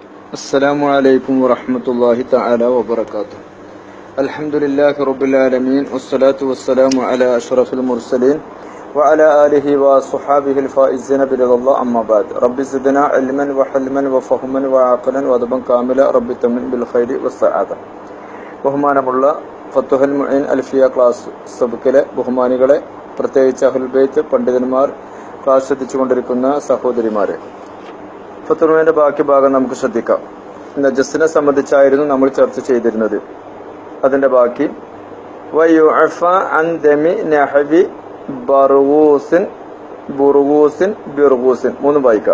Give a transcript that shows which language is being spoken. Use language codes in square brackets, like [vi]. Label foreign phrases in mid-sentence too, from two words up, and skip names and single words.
[ar] السلام عليكم ورحمة الله تعالى وبركاته. الحمد لله رب العالمين والصلاة والسلام على أشرف المرسلين وعلى آله وصحابه الفائزين برضا الله. أما بعد رب زدنا علما وحلما وفهما وعقلا وأدبا كاملا رب تمن بالخير والسعادة. [ml] ബഹുമാനമുള്ള ഫത്തുഹൽ മുഈൻ അൽഫിയ ക്ലാസ് സബക്കിലെ ബഹുമാനികളെ, പ്രത്യേകിച്ച് [ar] أهل البيت [ml] പണ്ഡിതന്മാർ, ക്ലാസ് ശ്രദ്ധിച്ചുകൊണ്ടിരിക്കുന്ന സഹോദരിമാരെ, ഫത്തുഹൽ മുഈന്റെ ബാക്കി ഭാഗം നമുക്ക് ശ്രദ്ധിക്കാം. നജസിനെ സംബന്ധിച്ചായിരുന്നു നമ്മൾ ചർച്ച ചെയ്തിരുന്നത്. അതിന്റെ ബാക്കി [ar] ويعفى عن دم نحو برغوث برغوث برغوث [ml] മൂന്ന് വായിക്കാം.